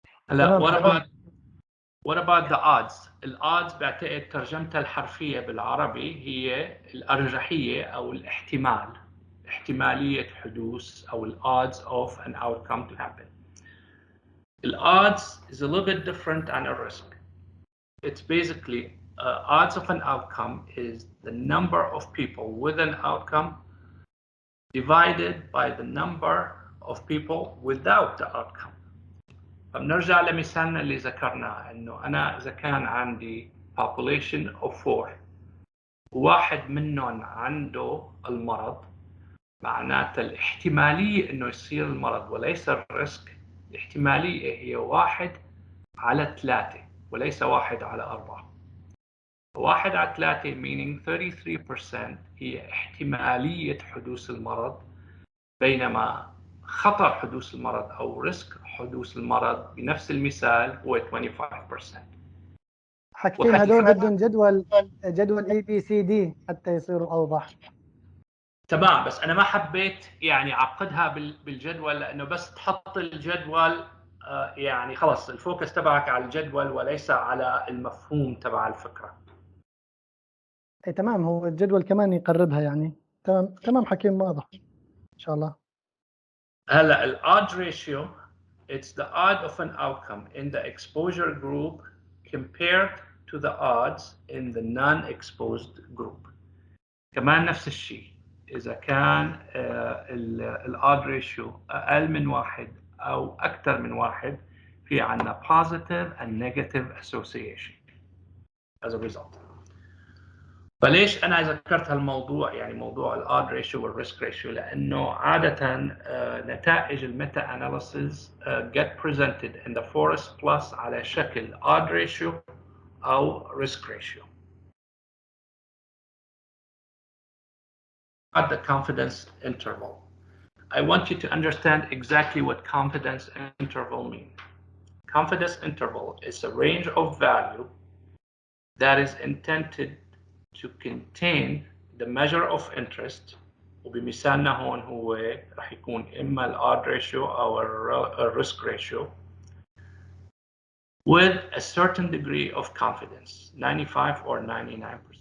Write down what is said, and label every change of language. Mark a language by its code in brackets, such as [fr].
[ar] هلا [en] what about the odds؟ [ar] الodds بعتقد ترجمتها الحرفية بالعربي هي الأرجحية أو الاحتمال، احتمالية حدوث أو [en] odds of an outcome to happen. Odds is a little bit different than a risk. It's basically odds of an outcome is the number of people with an outcome divided by the number of people without the outcome. [ar] فبنرجع لمثالنا اللي ذكرناه انه انا اذا كان عندي [en] population of 4 [ar] وواحد منهم عنده المرض، معناتها الاحتمالية انه يصير المرض وليس الريسك، الاحتمالية هي 1 على 3 وليس 1 على 4. 1 على 3 meaning 33% هي احتمالية حدوث المرض، بينما خطر حدوث المرض أو ريسك حدوث المرض بنفس المثال هو 25%. حاجتين هدول بدهم جدول ABCD حتى يصيروا أوضح. تمام، بس أنا ما حبيت يعني أعقدها بالجدول، لأنه بس تحط الجدول يعني خلاص الفوكس تبعك على الجدول وليس على المفهوم تبع الفكرة. أي تمام، هو الجدول كمان يقربها يعني. تمام حكيم، واضح إن شاء الله. هلا [en] ال odds ratio it's the odd of an outcome in the exposure group compared to the odds in the non-exposed group. [ar] كمان نفس الشيء، إذا كان ال odd ratio أقل من 1 أو أكثر من 1 في عنا [en] positive and negative association as a result. [ar] فليش أنا ذكرت هالموضوع يعني موضوع ال odd ratio وال risk ratio؟ لأنه عادة نتائج الميتا أناليسيز [en] get presented in the forest plus [ar] على شكل odd ratio أو risk ratio. [en] At the confidence interval, I want you to understand exactly what confidence interval means. Confidence interval is a range of value that is intended to contain the measure of interest، [ar] وبمثالنا هون هو راح يكون إما ال [en] odd ratio أو ال risk ratio with a certain degree of confidence 95 or 99%.